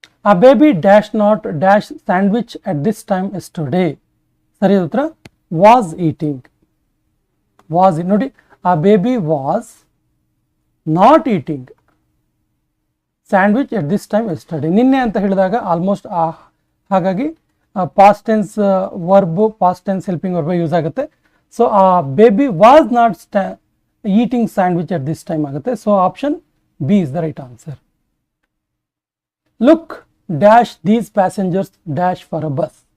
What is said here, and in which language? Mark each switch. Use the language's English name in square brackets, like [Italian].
[English] A baby dash not dash sandwich at this time yesterday. [Kannada] ಸರಿಯಾದ ಉತ್ತರ [English] was eating. ನೋಡಿ, a baby was not eating sandwich at this time yesterday. [Kannada] ನಿನ್ನೆ ಅಂತ ಹೇಳಿದಾಗ almost ಹಾಗಾಗಿ past tense verb, past tense helping verb use ಆಗುತ್ತೆ. [English] So a baby was not eating sandwich at this time ಆಗುತ್ತೆ. So option B is the right answer. Look dash these passengers dash for a bus.